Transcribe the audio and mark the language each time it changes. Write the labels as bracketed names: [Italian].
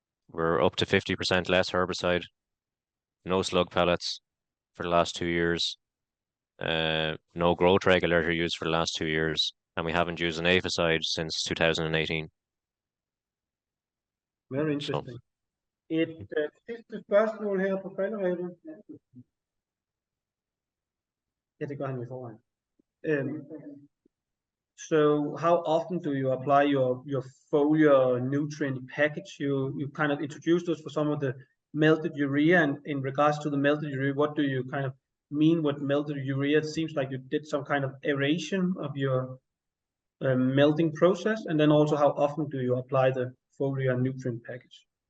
[English] We're up to 50% less herbicide, no slug pellets for the last 2 years, no growth regulator used for the last 2 years, and we haven't used an aphicide since 2018. Very interesting. [Danish] Et sidste spørgsmål her på falderebet. Ja, det gør han i forvejen. [English] So how often do you apply your foliar nutrient package? You kind of introduced us for some of the melted urea, and in regards to the melted urea, what do you kind of mean with melted urea? It seems like you did some kind of aeration of your melting process, and then also how often do you apply the foliar nutrient package?